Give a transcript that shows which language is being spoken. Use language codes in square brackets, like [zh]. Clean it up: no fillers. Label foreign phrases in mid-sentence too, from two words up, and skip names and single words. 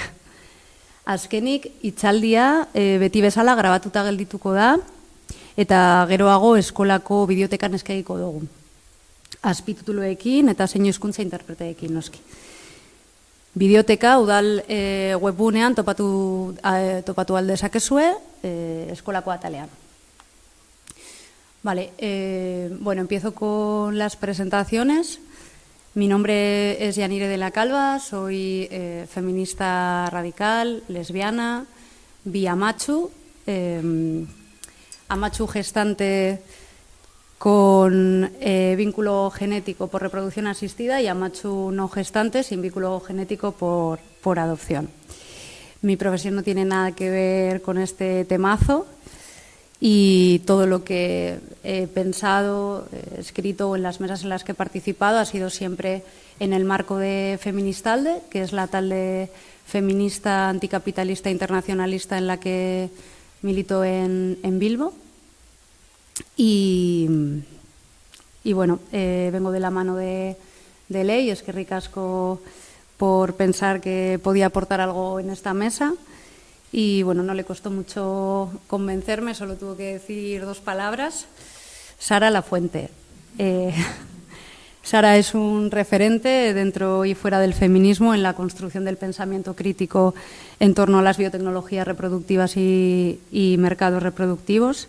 [eu] Azkenik, hitzaldia beti bezala grabatuta geldituko da eta geroago eskolako bideotekan eskainiko dugu. Azpitituluekin eta zeinu hizkuntza interpreteekin noski. Bideoteka udal webgunean topatu aldezakezue eskolako atalean. [es] Vale, bueno, empiezo con las presentaciones. Mi nombre es Yanire de la Calva, soy feminista radical, lesbiana, bi-amatxu, amatxu gestante con vínculo genético por reproducción asistida y amatxu no gestante sin vínculo genético por adopción. Mi profesión no tiene nada que ver con este temazo. Y todo lo que he pensado, escrito o en las mesas en las que he participado ha sido siempre en el marco de Feministalde, que es la talde feminista anticapitalista internacionalista en la que milito en Bilbo. Y bueno, vengo de la mano de Ley, [eu] eskerrik asko [es] por pensar que podía aportar algo en esta mesa. Y bueno, no le costó mucho convencerme, solo tuvo que decir 2 palabras. Sara Lafuente. Sara es un referente dentro y fuera del feminismo en la construcción del pensamiento crítico en torno a las biotecnologías reproductivas y mercados reproductivos.